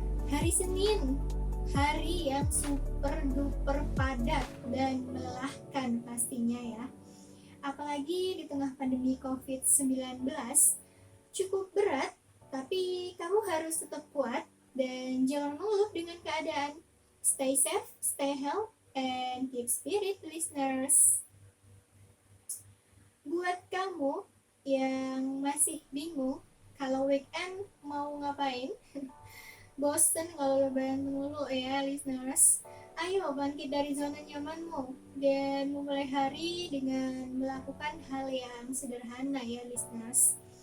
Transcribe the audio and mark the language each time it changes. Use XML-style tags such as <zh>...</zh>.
<id>Hari Senin, hari yang super duper padat dan melelahkan pastinya ya. Apalagi di tengah pandemi COVID-19, cukup berat, tapi kamu harus tetap kuat dan jangan mengeluh dengan keadaan.</id> <en>Stay safe, stay healthy, and keep spirit listeners.</en> <id>Buat kamu yang masih bingung kalau weekend mau ngapain, bosen kalau lebaran mulu ya listeners, ayo bangkit dari zona nyamanmu dan memulai hari dengan melakukan hal yang sederhana ya listeners.</id>